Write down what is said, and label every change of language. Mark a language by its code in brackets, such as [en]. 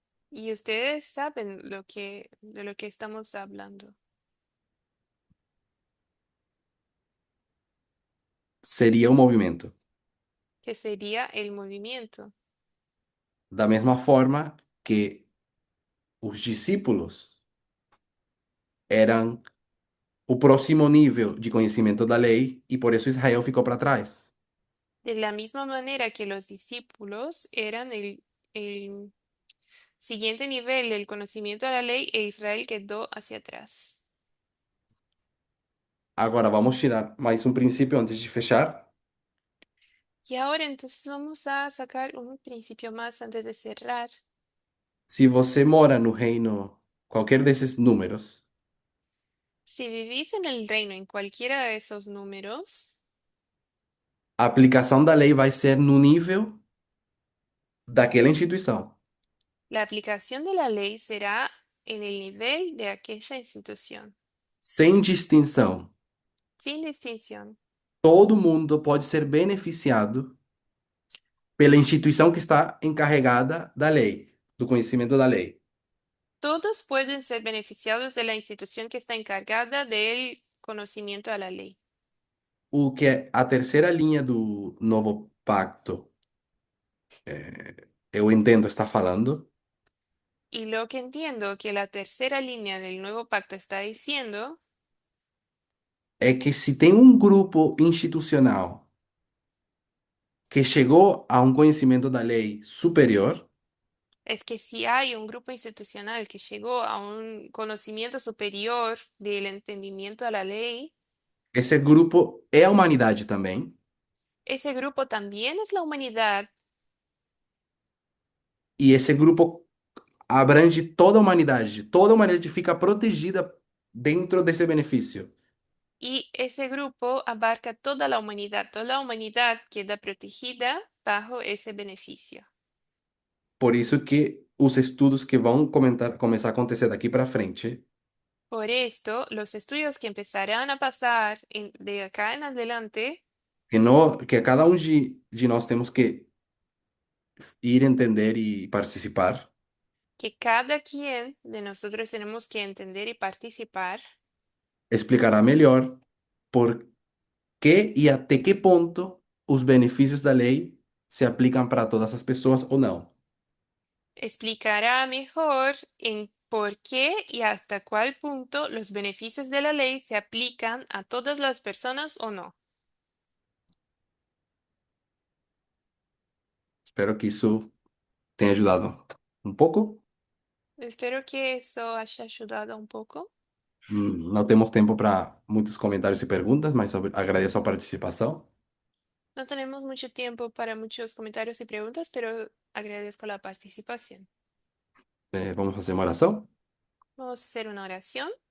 [es] Y ustedes saben de lo que estamos hablando. [pt] Seria o movimento. [es] Que sería el movimiento. [pt] Da mesma forma que os discípulos eram o próximo nível de conhecimento da lei e por isso Israel ficou para trás. [es] De la misma manera que los discípulos eran el Siguiente nivel, el conocimiento de la ley e Israel quedó hacia atrás. [pt] Agora vamos tirar mais um princípio antes de fechar. [es] Y ahora entonces vamos a sacar un principio más antes de cerrar. [pt] Se você mora no reino, qualquer desses números, [es] Si vivís en el reino en cualquiera de esos números, [pt] a aplicação da lei vai ser no nível daquela instituição, [es] la aplicación de la ley será en el nivel de aquella institución, [pt] sem distinção. [es] sin distinción. [pt] Todo mundo pode ser beneficiado pela instituição que está encarregada da lei, do conhecimento da lei. [es] Todos pueden ser beneficiados de la institución que está encargada del conocimiento de la ley. [pt] O que é a terceira linha do novo pacto, eu entendo, está falando, [es] Y lo que entiendo que la tercera línea del nuevo pacto está diciendo [pt] é que se tem um grupo institucional que chegou a um conhecimento da lei superior, [es] es que si hay un grupo institucional que llegó a un conocimiento superior del entendimiento de la ley, [pt] esse grupo é a humanidade também, [es] ese grupo también es la humanidad [pt] e esse grupo abrange toda a humanidade fica protegida dentro desse benefício. [es] y ese grupo abarca toda la humanidad queda protegida bajo ese beneficio. [pt] Por isso que os estudos que vão começar a acontecer daqui para frente, [es] Por esto, los estudios que empezarán a pasar de acá en adelante, [pt] que cada um de nós temos que ir entender e participar, [es] que cada quien de nosotros tenemos que entender y participar, [pt] explicará melhor por que e até que ponto os benefícios da lei se aplicam para todas as pessoas ou não. [es] explicará mejor en por qué y hasta cuál punto los beneficios de la ley se aplican a todas las personas o no. [pt] Espero que isso tenha ajudado um pouco. [es] Espero que eso haya ayudado un poco. [pt] Não temos tempo para muitos comentários e perguntas, mas agradeço a participação. [es] No tenemos mucho tiempo para muchos comentarios y preguntas, pero agradezco la participación. [pt] Vamos fazer uma oração? [es] Vamos a hacer una oración.